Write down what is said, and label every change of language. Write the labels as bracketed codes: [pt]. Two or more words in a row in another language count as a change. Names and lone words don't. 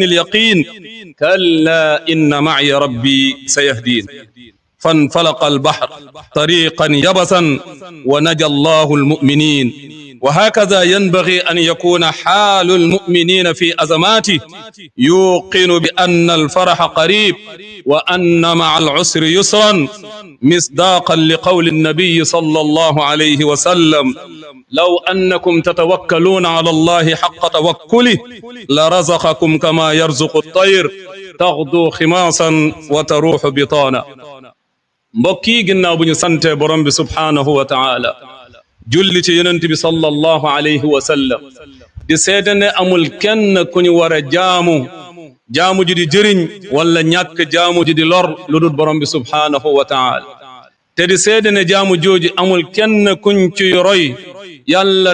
[ar] اليقين كلا إن معي ربي سيهدين فانفلق البحر طريقا يبسا ونجى الله المؤمنين وهكذا ينبغي أن يكون حال المؤمنين في أزماته يوقن بأن الفرح قريب وأن مع العسر يسرا مصداقا لقول النبي صلى الله عليه وسلم لو أنكم تتوكلون على الله حق توكله لرزقكم كما يرزق الطير تغدو خماصا وتروح بطانا [wo] mbokk yi ginnaaw bu ñu sante borom bi [ar] سبحانه وتعالى [wo] julli ci yonent bi [ar] صلى الله عليه وسلم [wo] di seede ne amul kenn ku ñu war a jaamu ji di jëriñ wala ñàkk jaamu ji di lor lu dul borom bi [ar] سبحانه وتعالى [wo] te di seede ne jaamu jooji amul kenn kuñ ci roy yàlla